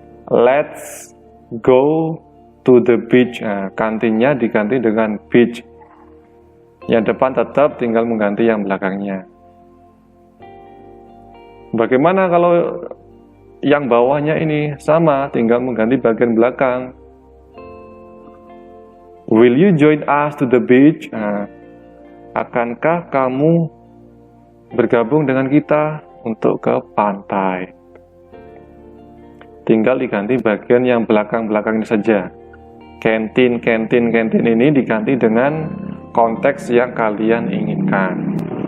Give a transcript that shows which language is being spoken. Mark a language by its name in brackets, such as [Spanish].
[English] Let's go to the beach. [Indonesian] Nah, kantinnya diganti dengan beach. Yang depan tetap tinggal mengganti yang belakangnya. Bagaimana kalau yang bawahnya ini sama, tinggal mengganti bagian belakang. [English] Will you join us to the beach? [Indonesian] Nah, akankah kamu bergabung dengan kita untuk ke pantai? Tinggal diganti bagian yang belakang-belakang ini saja. Canteen ini diganti dengan konteks yang kalian inginkan.